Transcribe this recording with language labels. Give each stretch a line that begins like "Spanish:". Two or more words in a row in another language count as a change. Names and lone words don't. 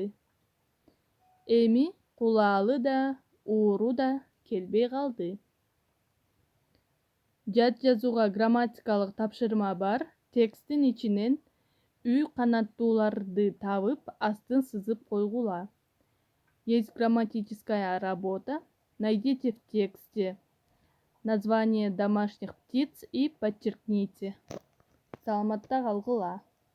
Kyrgyz: Эми кулаалы да, ууру да келбей калды. Жат жазууга грамматикалык тапшырма бар. Тексттин ичинен үй канаттууларды табып, астын сызып койгула.
Russian: Есть грамматическая работа. Найдите в тексте название домашних птиц и подчеркните.
Kyrgyz: Саламатта калгыла.